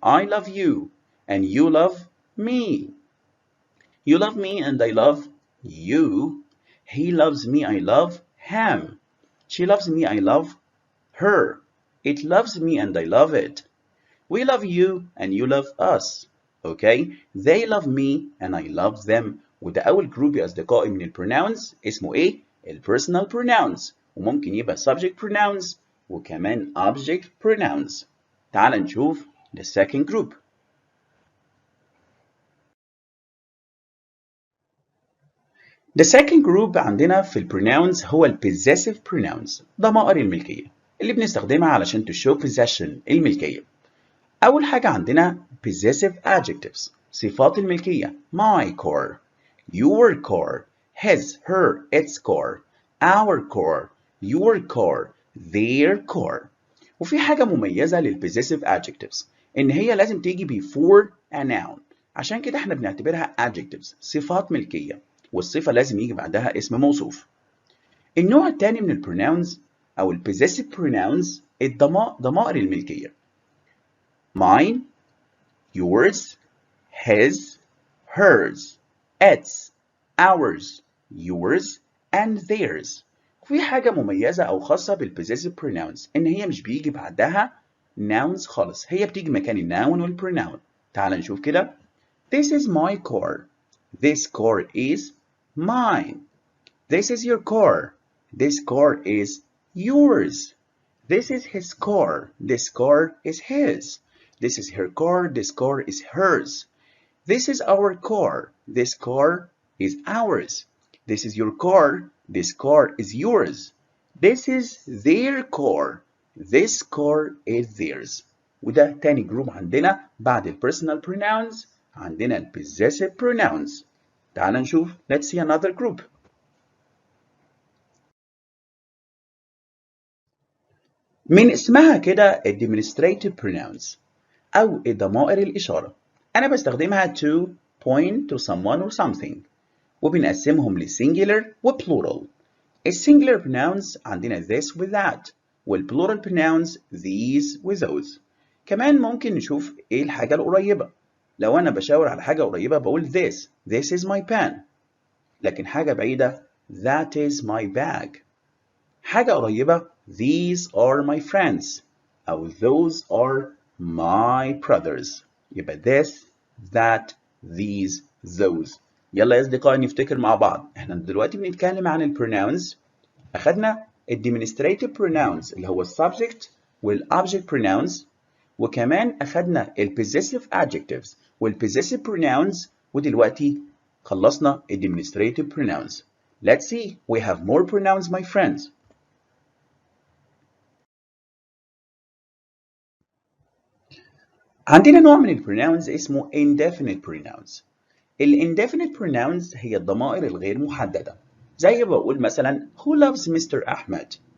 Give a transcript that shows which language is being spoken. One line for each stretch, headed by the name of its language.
English: I love you and you love me. You love me and I love you. He loves me, I love him. She loves me, I love her. It loves me and I love it. We love you and you love us. Okay? They love me and I love them.
Arabic: وده أول جروب يا أصدقائي من البروناونز اسمه إيه؟ البيرسونال pronouns. وممكن يبقى subject pronouns وكمان object pronouns. تعال نشوف the second group. The second group عندنا في البروناونز هو ال possessive pronouns ضمائر الملكية اللي بنستخدمها علشان تشو possession الملكية. أول حاجة عندنا possessive adjectives صفات الملكية
English: my car, your car, his, her, its car, our car, your car, their car.
Arabic: وفي حاجة مميزة لل possessive adjectives إن هي لازم تيجي before a noun عشان كده احنا بنعتبرها adjectives صفات ملكية والصفة لازم يجي بعدها اسم موصوف. النوع الثاني من البروناونز أو ال possessive pronouns ضمائر الملكية mine, yours, his, hers, its, ours, yours, and theirs. في حاجة مميزة أو خاصة بال possessive pronouns إن هي مش بيجي بعدها nouns خالص هي بتيجي مكان الnoun والpronoun. تعال نشوف كده.
English: This is my car. This car is mine. This is your car. This car is yours. This is his car. This car is his. This is her car. This car is hers. This is our car. This car is ours. This is your car. This car is yours. This is their car. This car is theirs.
Arabic: وده تاني جروب عندنا بعد ال personal pronouns عندنا ال possessive pronouns.
English: تعال نشوف. Let's see another group.
Arabic: من اسمها كده demonstrative pronouns أو ضمائر الإشارة. أنا بستخدمها
English: to point to someone or something.
Arabic: وبنقسمهم لsingular وplural. الsingular pronouns عندنا this with that. والplural pronouns these with those. كمان ممكن نشوف إيه الحاجة القريبة. لو أنا بشاور على حاجة قريبة بقول
English: this is my pen.
Arabic: لكن حاجة بعيدة
English: that is my bag.
Arabic: حاجة قريبة
English: these are my friends
Arabic: أو
English: those are my brothers. يبقى this, that, these, those.
Arabic: يلا يا أصدقائي نفتكر مع بعض. احنا دلوقتي بنتكلم عن ال pronouns. أخدنا ال demonstrative pronouns اللي هو subject وال object pronouns. وكمان أخدنا ال possessive adjectives وال possessive pronouns. ودلوقتي خلصنا ال demonstrative pronouns.
English: Let's see, we have more pronouns, my friends.
Arabic: عندنا نوع من ال pronouns اسمه indefinite pronouns. ال indefinite pronouns هي الضمائر الغير محددة. زي بقول مثلا
English: who loves Mr. Ahmed?